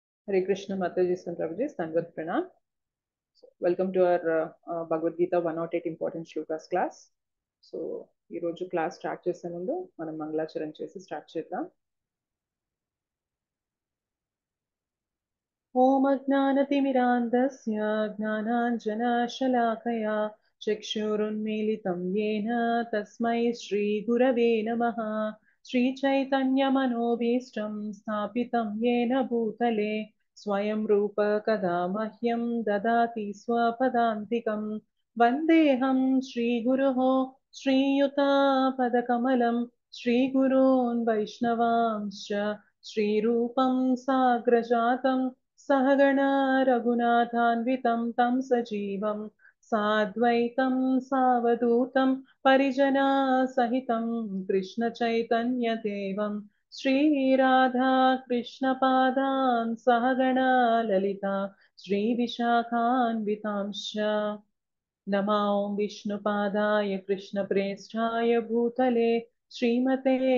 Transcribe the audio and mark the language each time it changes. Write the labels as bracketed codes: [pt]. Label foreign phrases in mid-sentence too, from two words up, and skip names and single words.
[en] Hare Krishna Mataji and Prabhuji, [sa] सण्डवत् प्रणाम. [en] Welcome to our Bhagavad Gita 108 important shlokas class. So, [te] ఈ రోజు [en] class start [te] చేసే ముందు మనం మంగళాచరణ చేసి స్టార్ట్ చేద్దాం. [sa] ఓం అజ్ఞానతిమిరాంధస్య జ్ఞానాంజనశలాకయా చక్షురున్మీలితం येन తస్మై శ్రీగురవే నమః. శ్రీచైతన్యమనోభీష్టం స్థాపితం येन భూతలే స్వయం రూప కదా మహ్యం దదాతి స్వపదాంతికం. వందేహం శ్రీగురోః శ్రీయుతాపదకమలం శ్రీగురోన్ వైష్ణవాంశ్చ శ్రీరూపం సాగ్రజాతం सहगणा रघुनाथान्वितं तं सजीवं साद्वैतं सावधूतं परिजना सहितं कृष्णचैतन्यदेवं श्रीराधा कृष्णपादान् सहगणा ललिता श्रीविशाखान्वितांश्च नमो विष्णुपादाय कृष्णप्रेष्ठाय भूतले श्रीमते